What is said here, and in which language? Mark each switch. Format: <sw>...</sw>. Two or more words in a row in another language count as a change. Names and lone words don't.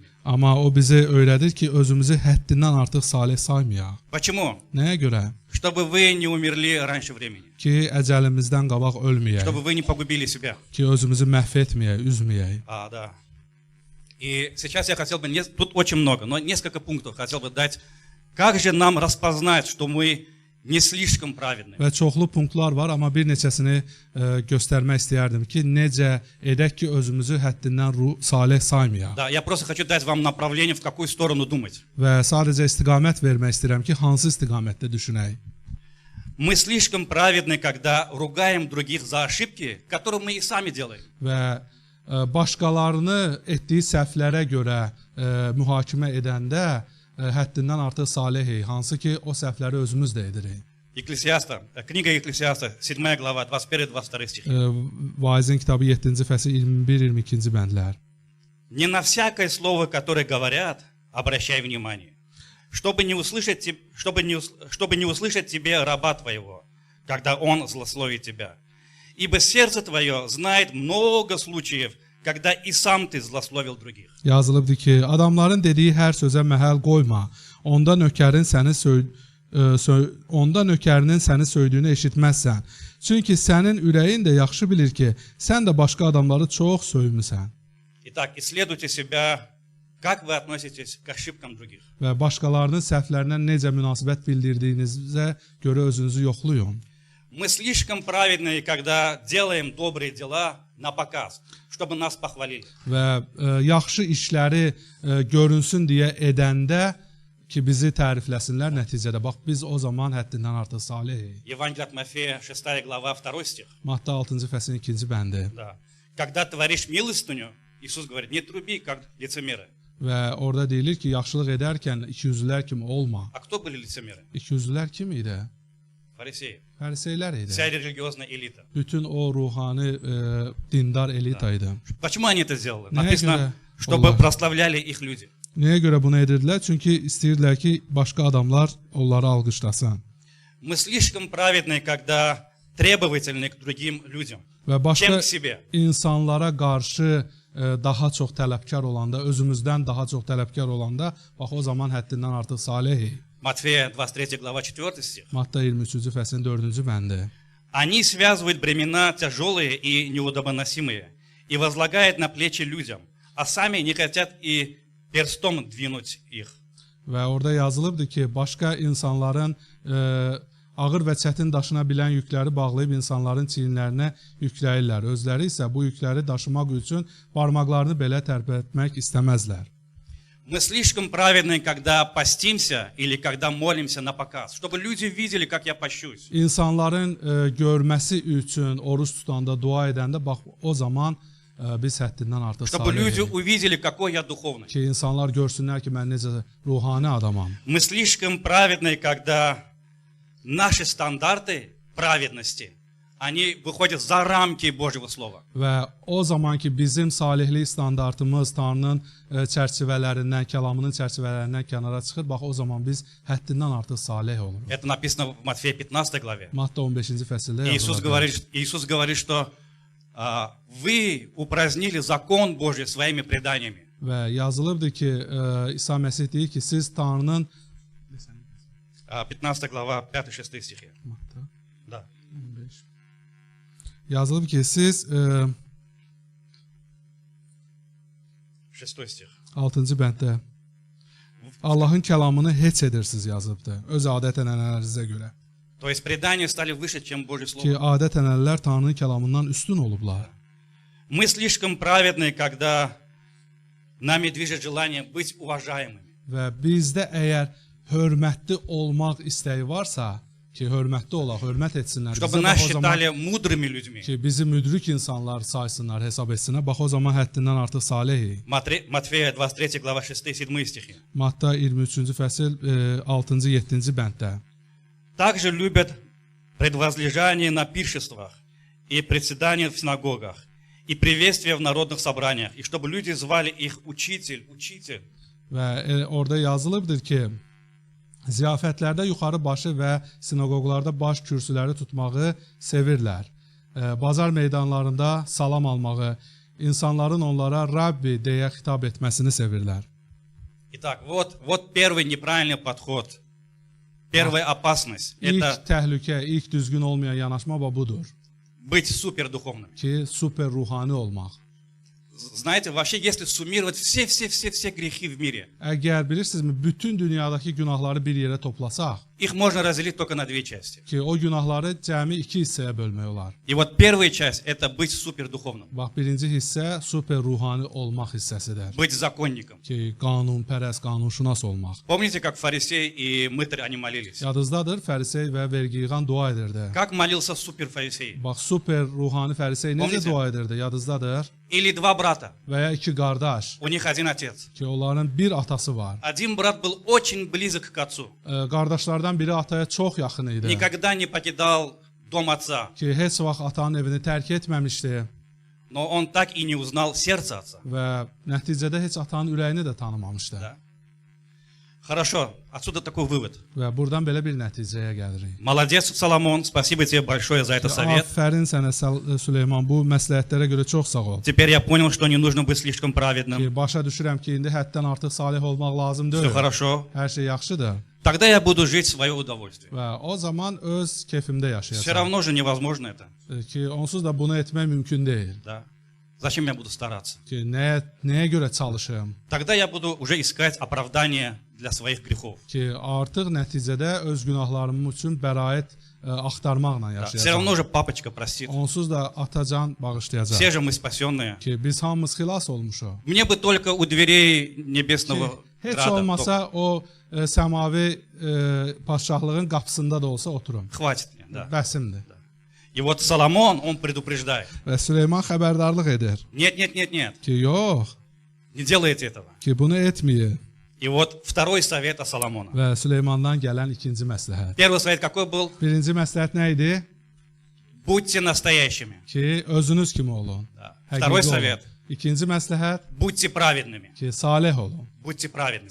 <az>Amma o bizə öyrədir ki, özümüzü həddindən artıq salih saymayaq.</az> <ru>Почему?</ru> <az>Nəyə görə?</az> <ru>Чтобы вы не умерли раньше времени.</ru> <az>Ki, əcəlimizdən qabaq ölməyək,</az> <ru>Чтобы вы не погубили себя. ki, özümüzü məhv etməyək, üzməyək. Да. И сейчас я хотел бы, тут очень много, но несколько пунктов хотел бы дать. Как же нам распознать, что мы не слишком праведны?</ru> <az>Və çoxlu punktlar var, amma bir neçəsini göstərmək istəyərdim ki, necə edək ki, özümüzü həddindən salih saymayaq.</az> <ru>Да, я просто хочу дать вам направление, в какую сторону думать.</ru> <az>Və sadəcə istiqamət vermək istəyirəm ki, hansı istiqamətdə düşünək.</az> <ru>Мы слишком праведны, когда ругаем других за ошибки, которые мы и сами делаем.</ru> <az>Və başqalarını etdiyi səhvlərə görə mühakimə edəndə həddindən artıq salihik, hansı ki, o səhvləri özümüz də edirik.</az> <ru>Книга Екклесиаста, 7 глава, 21-22 стих.</ru> <az>Vaizin kitabı 7-ci fəsil 21-22-ci bəndlər.</az> <ru>Не на всякое слово, которое говорят, обращай внимание, чтобы не услышать тебе раба твоего, когда он злословит тебя. Ибо сердце твое знает много случаев, когда и сам ты злословил других.</ru> <az>Yazılıbdır ki, adamların dediyi hər sözə məhəl qoyma. Onda nökərinin səni söydüyünü eşitməzsən. Çünki sənin ürəyin də yaxşı bilir ki, sən də başqa adamları çox söymüsən.</az> <ru>Итак, исследуйте себя, как вы относитесь к ошибкам других.</ru> <az>Və başqalarının səhvlərinə necə münasibət bildirdiyinizə görə özünüzü yoxlayın.</az> <ru>Мы слишком праведные, когда делаем добрые дела на показ, чтобы нас похвалили.</ru> <az>Və yaxşı işləri görünsün deyə edəndə ki, bizi tərifləsinlər nəticədə. Bax, biz o zaman həddindən artıq salihik.</az> <ru>Евангелие от Матфея, 6 глава, 2 стих.</ru> <az>Matta 6-cı fəslin 2-ci bəndi.</az> <ru>Да. Когда творишь милостыню, Иисус говорит, не труби, как лицемеры.</ru> <az>Və orada deyilir ki, yaxşılıq edərkən ikiyüzlülər kimi olma.</az> <ru>А кто были лицемеры?</ru> <az>İkiyüzlülər kim idi?</az> <ru>Фарисеи.</ru> <az>Fəriseylər idi.</az> <ru>Вся религиозная элита.</ru> <az>Bütün o ruhani dindar elita idi.</az> <ru>Почему они это сделали?</ru> <az>Nəyə</az> <ru>Написано,</ru> <az>görə</az> <ru>чтобы</ru> <az>onlar-</az> <ru>прославляли их люди.</ru> <az>Nəyə görə bunu edirdilər? Çünki istəyirdilər ki, başqa adamlar onları alqışlasın.</az> <ru>Мы слишком праведны, когда требовательны к другим людям,</ru> <az>Və</az> <ru>чем</ru> <az>başqa</az> <ru>к себе.</ru> <az>insanlara qarşı daha çox tələbkar olanda, özümüzdən daha çox tələbkar olanda, bax o zaman həddindən artıq salihik.</az> <ru>Матфея, 23 глава, 4 стих.</ru> <az>Matta 23-cü fəslin 4-cü bəndi.</az> <ru>Они связывают бремена тяжелые и неудобоносимые и возлагают на плечи людям, а сами не хотят и перстом двинуть их.</ru> <az>Və orada yazılıbdır ki, başqa insanların ağır və çətin daşına bilən yükləri bağlayıb insanların çiyinlərinə yükləyirlər. Özləri isə bu yükləri daşımaq üçün barmaqlarını belə tərpətmək istəməzlər.</az> <ru>Мы слишком праведны, когда постимся или когда молимся на показ, чтобы люди видели, как я пощусь.</ru> <az>İnsanların görməsi üçün oruç tutanda, dua edəndə bax o zaman biz həddindən artıq</az> <ru>Чтобы люди</ru> <az>salih</az> <ru>увидели, какой я духовный.</ru> <az>ki, insanlar görsünlər ki, mən necə ruhani adamam.</az> <ru>Мы слишком праведны, когда наши стандарты праведности, они выходят за рамки Божьего Слова.</ru> <az>Və o zaman ki, bizim salihlik standartımız Tanrının çərçivələrindən, kəlamının çərçivələrindən kənara çıxır, bax o zaman biz həddindən artıq salih oluruq.</az> <ru>Это написано в Матфея 15 главе.</ru> <az>Matta 15-ci fəsildə</az> <ru>Иисус говорит, что вы упразднили закон Божий своими преданиями.</ru> <az>Və yazılıbdır ki, İsa Məsih deyir ki, siz Tanrının</az> <ru>15 глава, 5-6 стихи.</ru> <az>Matta</az> <ru>Да. 15.</ru> <az>Yazılıb ki, siz</az> <ru>6 стих.</ru> <az>6-cı bənddə Allahın kəlamını heç edirsiniz yazılıbdır, öz adət-ənənələrinizə görə.</az> <ru>То есть предания стали выше, чем Божье</ru> <az>Ki,</az> <ru>Слово.</ru> <az>adət-ənənələr Tanrının kəlamından üstün olublar.</az> <ru>Мы слишком праведны, когда нами движет желание быть уважаемыми.</ru> <az>Və bizdə əgər hörmətli olmaq istəyi varsa, ki, hörmətli olaq, hörmət etsinlər,</az> <ru>Чтобы</ru> <az>bizə</az> <ru>нас</ru> <az>bax o zaman</az> <ru>считали мудрыми людьми.</ru> <az>ki, bizi müdrik insanlar saysınlar, hesab etsinlər, bax o zaman həddindən artıq salihik.</az> <ru>Матфея 23 глава 6-7 стихи.</ru> <az>Matta 23-cü fəsil 6-cı, 7-ci bənddə.</az> <ru>Также любят предвозлежание на пиршествах и председания в синагогах и приветствия в народных собраниях, и чтобы люди звали их учитель, учитель.</ru> <az>Və orada yazılıbdır ki, ziyafətlərdə yuxarı başı və sinagoglarda baş kürsüləri tutmağı sevirlər. Bazar meydanlarında salam almağı, insanların onlara Rabbi deyə xitab etməsini sevirlər.</az> <ru>Итак, вот первый неправильный подход, первая опасность.</ru> <az>İlk</az> <ru>Это</ru> <az>təhlükə, ilk düzgün olmayan yanaşma budur</az> <ru>быть супердуховным.</ru> <az>ki, super ruhani olmaq.</az> <ru>Знаете, вообще, если суммировать все грехи в мире,</ru> <az>Əgər bilirsinizmi, bütün dünyadakı günahları bir yerə toplasaq,</az> <ru>их можно разделить только на две части.</ru> <az>ki, o günahları cəmi iki hissəyə bölmək olar.</az> <ru>И вот первая часть – это быть супердуховным,</ru> <az>Bax, birinci hissə super ruhani olmaq hissəsidir.</az> <ru>быть законником.</ru> <az>Ki, qanunpərəst, qanunşünas olmaq.</az> <ru>Помните, как фарисей и мытарь, они молились?</ru> <az>Yadınızdadır, fərisey və vergi yığan dua edirdi.</az> <ru>Как молился суперфарисей?</ru> <az>Bax, super ruhani fərisey necə</az> <ru>Pomnite?</ru> <az>dua edirdi, yadınızdadır?</az> <ru>Или два брата,</ru> <az>Və ya iki qardaş,</az> <ru>у них один отец.</ru> <az>ki, onların bir atası var.</az> <ru>Один брат был очень близок к отцу,</ru> <az>Qardaşlardan biri ataya çox yaxın idi.</az> <ru>никогда не покидал дом отца,</ru> <az>Ki, heç vaxt atanın evini tərk etməmişdi</az> <ru>но он так и не узнал сердце отца.</ru> <az>və nəticədə heç atanın ürəyini də tanımamışdı.</az> <ru>Да. Хорошо, отсюда такой вывод.</ru> <az>Və buradan belə bir nəticəyə gəlirik.</az> <ru>Молодец, Соломон, спасибо тебе большое за это совет.</ru> <az>Afərin sənə Süleyman, bu məsləhətlərə görə çox sağ ol.</az> <ru>Теперь я понял, что не нужно быть слишком праведным.</ru> <az>Ki, başa düşürəm ki, indi həddən artıq salih olmaq lazım</az> <ru>Все</ru> <az>deyil.</az> <ru>хорошо.</ru> <az>Hər şey yaxşıdır.</az> <ru>Тогда я буду жить в свое удовольствие.</ru> <az>Və o zaman öz keyfimdə</az> <ru>Все</ru> <az>yaşayacağam.</az> <ru>равно же невозможно это.</ru> <az>Ki, onsuz da bunu etmək mümkün deyil.</az> <ru>Да. Zачем я буду стараться?</ru> <az>Ki, nəyə görə çalışım?</az> <ru>Тогда я буду уже искать оправдание для своих грехов.</ru> <az>Ki, artıq nəticədə öz günahlarım üçün bəraət axtarmaqla</az> <ru>Да. Все</ru> <az>yaşayacağam.</az> <ru>равно же папочка простит.</ru> <az>Onsuz da atacan bağışlayacaq.</az> <ru>Все же мы спасенные.</ru> <az>Ki, biz hamımız xilas olmuşuq.</az> <ru>Мне бы только у дверей</ru> <az>Ki,</az> <ru>небесного</ru> <az>heç</az> <ru>града.</ru> <az>olmasa o səmavi padşahlığın qapısında da olsa oturum.</az> <ru>Хватит мне, да.</ru> <az>Bəsimdir.</az> <ru>И вот Соломон, он предупреждает.</ru> <az>Və Süleyman xəbərdarlıq edir.</az> <ru>Нет.</ru> <az>Ki, yox,</az> <ru>Не делайте этого.</ru> <az>ki, bunu etməyin.</az> <ru>И вот второй совет от Соломона.</ru> <az>Və Süleymandan gələn ikinci məsləhət.</az> <ru>Первый совет какой был?</ru> <az>Birinci məsləhət nə idi?</az> <ru>Будьте настоящими.</ru> <az>Ki, özünüz kimi olun.</az> <ru>Да.</ru> <az>Həqiqi</az> <ru>Второй</ru> <az>olun.</az> <ru>совет.</ru> <az>İkinci məsləhət</az> <ru>Будьте праведными.</ru> <az>ki, salih olun.</az> <ru>Будьте праведными.</ru>